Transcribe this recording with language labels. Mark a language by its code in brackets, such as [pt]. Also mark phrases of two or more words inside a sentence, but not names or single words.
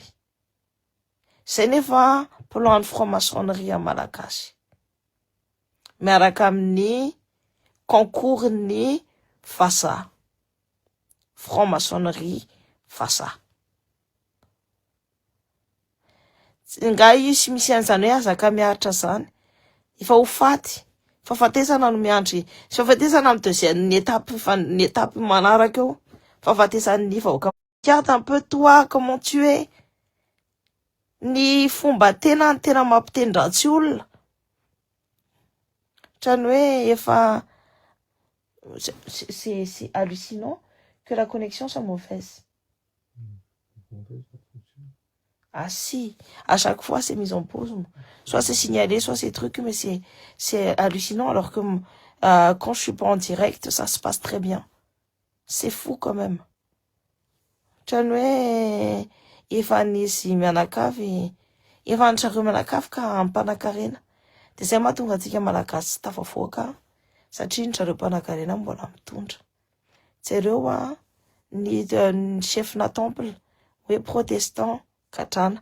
[mg] Zay nefa [fr] plan franc-maçonnerie [mg] malagasy miaraka amin'ny concours ny Vasa franc-maçonnerie Vasa. Nga io sy misy an'izany hoe azaka miaritra zany efa ho faty fa fatesana no miandry sy fatesana amin'ny [fr] deuxième étape [mg] manaraka eo fa fatesany ny vahoaka. [fr] Regarde un peu toi comment tu es. [mg] Ny fomba tena mampitendrantsy olona trany hoe efa [fr] c'est hallucinant que la connexion soit mauvaise. Ah si, à chaque fois c'est mis en pause. Soit c'est signalé, soit c'est truc, mais c'est hallucinant alors que quand je suis pas en direct, ça se passe très bien. C'est fou quand même. [mg] Trany hoe efa nisy mianakavy, efa nitrareo mianakavy ka ampana-karena. De zay mahatonga antsika malagasy tsy tafavoaka satria nitrareo mpana-karena mbola mitondra. Jereo ny chef na temple hoe protestant gadrana.